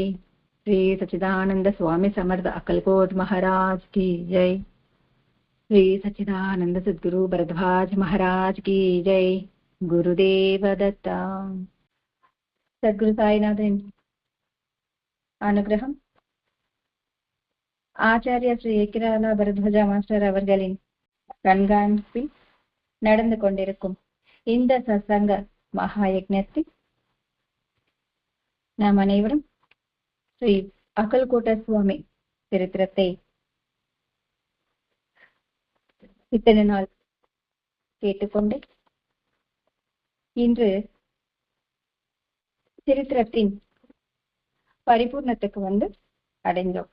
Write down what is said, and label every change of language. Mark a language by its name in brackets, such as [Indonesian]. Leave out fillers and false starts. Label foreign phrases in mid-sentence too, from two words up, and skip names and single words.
[Marathi] श्री सच्चिदानंद स्वामी समर्थ अक्कलकोट महाराज की जय। श्री सच्चिदानंद सद्गुरु भरद्वाज महाराज की जय। गुरुदेव दत्ता। सद्गुरु साईनाथन अनुग्रहम [Tamil] ஆச்சாரிய ஸ்ரீ ஏக்கிராலா பரத்வஜா மாஸ்டர் அவர்களின் கண்காணிப்பில் நடந்து கொண்டிருக்கும் இந்த சத்சங்க மகா யக்ஞத்தில் நாம் அனைவரும் ஸ்ரீ அக்கல்கோட்ட சுவாமி சரித்திரத்தை இத்தனை நாள் கேட்டுக்கொண்டு இன்று சரித்திரத்தின் பரிபூர்ணத்துக்கு வந்து அடைந்தோம்.